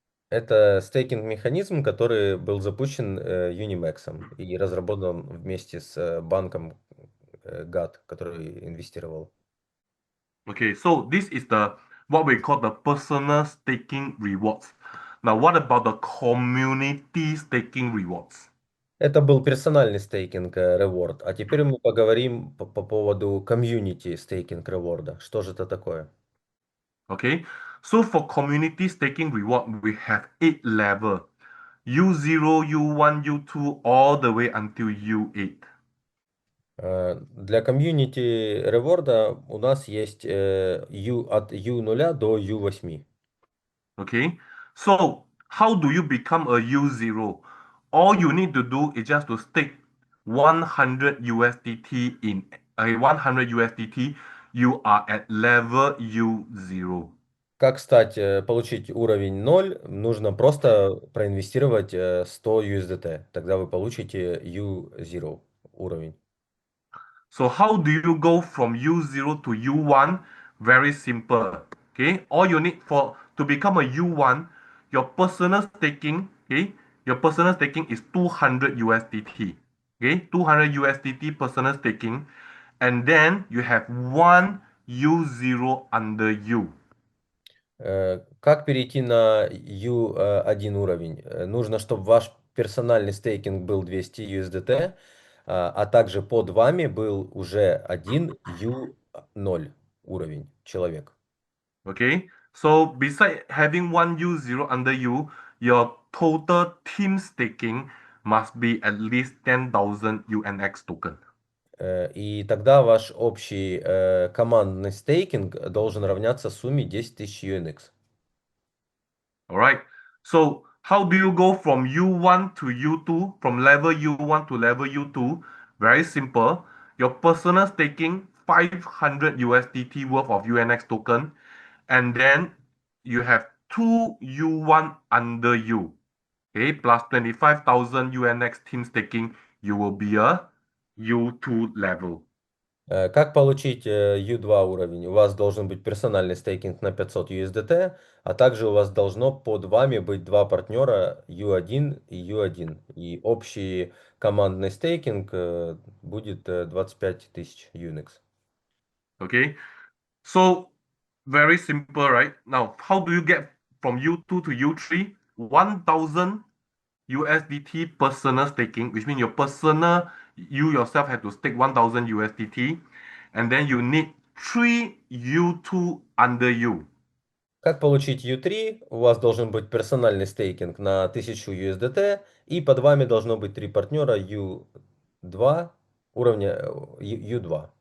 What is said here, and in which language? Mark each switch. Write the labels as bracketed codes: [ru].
[ru] Это стейкинг-механизм, который был запущен UNIMAX и разработан вместе с банком GAT, который инвестировал. [en] Okay, so this is the what we call the personal staking rewards. Now, what about the community staking rewards? [ru] Это был персональный стейкинг реворд, а теперь мы поговорим по поводу комьюнити стейкинг реворда. Что же это такое? [en] Okay, so for community staking reward, we have 8 levels: U0, U1, U2, all the way until U8. [ru] Для комьюнити реворда у нас есть от U0 до U8. [en] Okay, so how do you become a U0? All you need to do is just to stake 100 USDT in a 100 USDT. You are at level U0. [ru] Как стать, получить уровень 0? Нужно просто проинвестировать 100 USDT. Тогда вы получите U0 уровень. [en] So how do you go from U0 to U1? Very simple. Okay, all you need for to become a U1, your personal staking, okay, your personal staking is 200 USDT. Okay, 200 USDT personal staking, and then you have one U0 under you. [ru] Как перейти на U1 уровень? Нужно, чтобы ваш персональный стейкинг был 200 USDT, а также под вами был уже один U0 уровень человек. [en] Okay, so beside having one U0 under you, your total team staking must be at least 10,000 UNX token. [ru] И тогда ваш общий командный стейкинг должен равняться сумме 10 тысяч UNX. [en] All right. So how do you go from U1 to U2, from level U1 to level U2? Very simple. Your personal staking 500 USDT worth of UNX token, and then you have two U1 under you. Okay, plus 25,000 UNX team staking, you will be a U2 level. [ru] Как получить U2 уровень? У вас должен быть персональный стейкинг на 500 USDT, а также у вас должно под вами быть два партнера U1 и U1. И общий командный стейкинг будет 25 тысяч UNX. [en] Okay, so very simple, right? Now, how do you get from U2 to U3? 1,000 USDT personal staking, which means you yourself have to stake 1,000 USDT, and then you need three U2 under you. [ru] Как получить U3? У вас должен быть персональный стейкинг на 1000 USDT, и под вами должно быть три партнера U2 уровня U2.